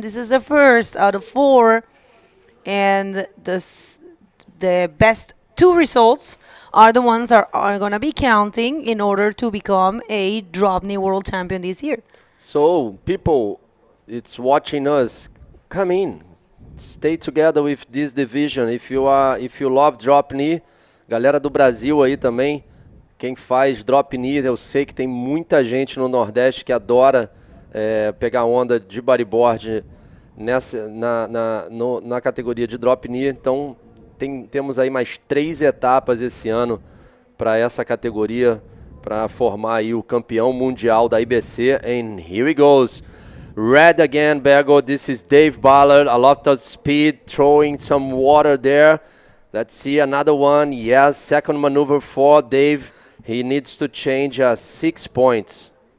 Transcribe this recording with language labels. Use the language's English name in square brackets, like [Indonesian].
[English] This is the first out of 4, and the best 2 results are the ones that are going to be counting in order to become a drop knee world champion this year. So people, it's watching us. Come in, stay together with this division. If you love drop knee, [Portuguese] galera do Brasil aí também. Quem faz drop knee, eu sei que tem muita gente no Nordeste que adora pegar onda de bodyboard na categoria de drop knee. Então temos aí mais 3 etapas esse ano para essa categoria, para formar aí o campeão mundial da IBC. [English] And here he goes. Red again, Bergo. This is Dave Ballard. A lot of speed, throwing some water there. Let's see another one. Yes, second maneuver for Dave. He needs to change 6 points.